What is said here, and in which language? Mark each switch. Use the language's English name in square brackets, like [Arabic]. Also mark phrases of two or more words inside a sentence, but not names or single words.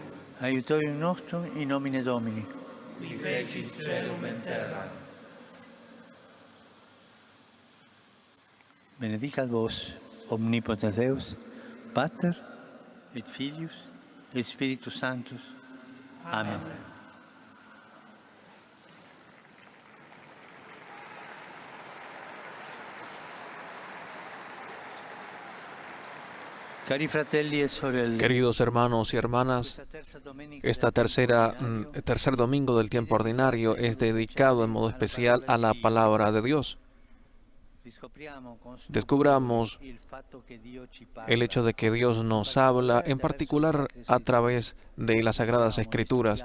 [Latin] Aiutorium nostrum in nomine Domini. Qui fecit celum et terra. Benedicat vos, omnipotens Deus, Pater, et Filius, et Spiritus Sanctus. Amen. [Italian] Cari fratelli e sorelle, [Spanish] Queridos hermanos y hermanas, este tercer domingo del tiempo ordinario es dedicado en modo especial a la palabra de Dios. Descubramos el hecho de que Dios nos habla, en particular a través de las Sagradas Escrituras.